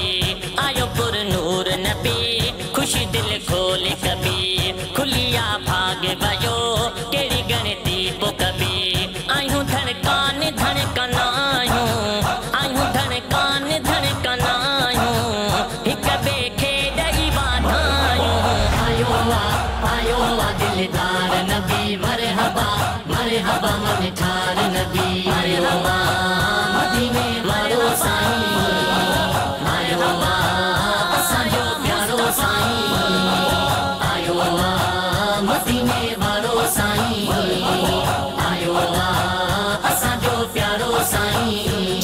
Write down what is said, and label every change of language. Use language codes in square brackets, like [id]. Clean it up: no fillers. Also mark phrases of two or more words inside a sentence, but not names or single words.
[sd] आयो पुर नूर नबी, खुशी दिल खोल कभी, खुलिया भाग वयो केड़ी गणती पो कभी। आयूं धड़कान धड़कनायूं, आयूं धड़कान धड़कनायूं, हिक ॿिए खे ॾेई वाधायूं। आयो दिलदार नबी [ar] مرحبا مرحبا [sd] मन ठार नबी। आयो मदीने वारो साईं, आयो असांजो प्यारो साईं, आयो मदीने वारो साईं, आयो असांजो प्यारो साईं।